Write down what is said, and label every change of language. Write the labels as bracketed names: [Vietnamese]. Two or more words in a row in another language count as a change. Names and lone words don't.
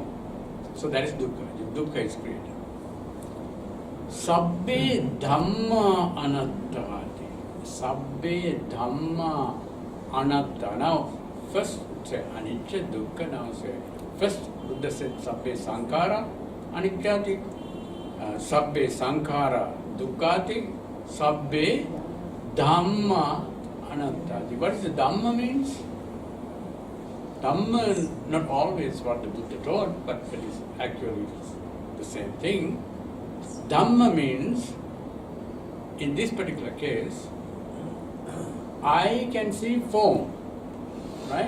[English] So that is dukkha. Dukkha is created. [Pali] Sabbe Dhamma Anattati. Sabbe Dhamma Anatta. [English] Now, first say [Pali] Anicca, Dukkha. [English] Now say, first Buddha said [Pali] Sabbe Sankhara Anicchati, Sabbe Sankhara Dukkhati, Sabbe Dhamma, Anatta. [English] What is the Dhamma means? Dhamma, not always what the Buddha taught, but it is actually the same thing. Dhamma means, in this particular case, eye can see form, right?